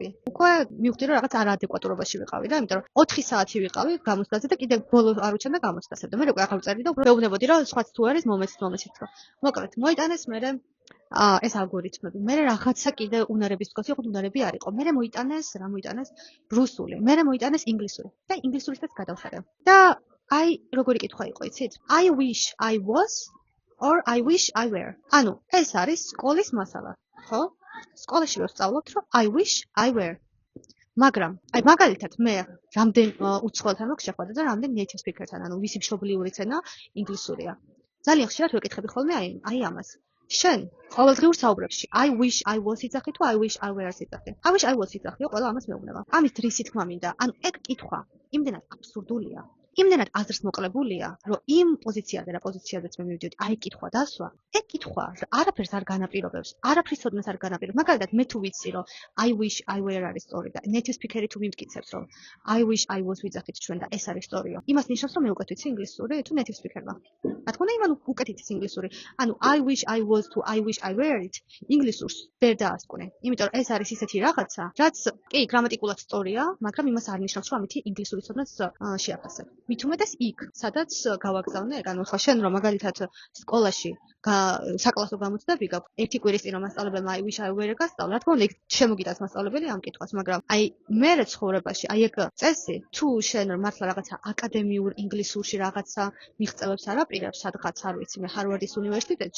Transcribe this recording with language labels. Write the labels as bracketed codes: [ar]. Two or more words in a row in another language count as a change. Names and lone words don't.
[ka] უკვე მივხვდი რომ რაღაც არაადეკვატურობაში ვიყავი და იმიტომ რომ 4 საათი ვიყავი გამოცდაზე და კიდე ბოლოს არ უჩვენდა გამოცდასე და მე უკვე ახალ წერდი და ვეუბნებოდი რომ სხვაც თუ არის მომეცით რომ. მოკლედ მოიტანეს მე ეს ალგორითმები. მე რაღაცა კიდე უნარების თქოს იყო უნარები არ იყო. მე მოიტანეს რუსული. მე მოიტანეს ინგლისური. და ინგლისურისაც გადავხედე. და აი როგორი კითხვა იყო, იცით? [en] I wish I was or I wish I were. [ka] ანუ ეს არის სკოლის მასალა, ხო? სკოლაში ვსწავლობთ, რომ [en] I wish I were. [ka] მაგრამ აი მაგალითად მე რამდენ უცხოელთან მაქვს შეხვედრა და რამდენ [en] native speaker- [ka] თან, ანუ ვისი მშობლიური ენა ინგლისურია. ძალიან ხშირად ვეკითხები ხოლმე აი ამას. შენ ყოველდღიურ საუბრებში [en] I wish I was [ka] იძახი თუ [en] I wish I were [ka] იძახი. [en] I wish I was [ka] იძახიო, ყველა ამას მეუბნება. ამის რისი თქმა მინდა? ანუ ეგ კითხვა იმდენად აბსურდულია. იმდენად აზრს მოკლებულია, რომ იმ პოზიციაზე რა პოზიციაზეც მე მივიდოდი, აი კითხვა დასვა. ეგ კითხვა არაფერს არ განაპირობებს, არაფრის ცოდნას არ განაპირობებს. მაგალითად მე თუ ვიცი, რომ [en] I wish I were [ka] არის სწორი და [en] native speaker- [ka] ი თუ მიმტკიცებს, რომ [en] I wish I was [ka] ვიძახით ჩვენ და ეს არის სწორიო. იმას ნიშნავს, რომ მე უკეთ ვიცი ინგლისური თუ [en] native speaker- [ka] მა. რა თქმა უნდა, იმან უკეთ იცის ინგლისური. ანუ [en] I wish I was [ka] თუ [en] I wish I were- [ka] ით ინგლისურს ვერ დაასკვნე. იმიტომ რომ ეს არის ისეთი რაღაცა, რაც კი გრამატიკულად სწორია, მაგრამ იმას არ ნიშნავს, რომ ამითი ინგლისური ცოდნაც შეაფასებ. მით უმეტეს იქ, სადაც გავაგზავნე, ანუ ხო შენ რომ მაგალითად სკოლაში საკლასო გამოცდები გაქვს, ერთი კვირის წინ რომ მასწავლებელმა [en] I wish I were [ka] გასწავლა, რა თქმა უნდა, იქ შემოგიტანს მასწავლებელი ამ კითხვას, მაგრამ აი მე ცხოვრებაში, აი ეგ წესი, თუ შენ მართლა რაღაცა აკადემიურ ინგლისურში რაღაცა მიღწევებს არ აპირებს, სადღაც არ ვიცი, მე ჰარვარდის უნივერსიტეტში.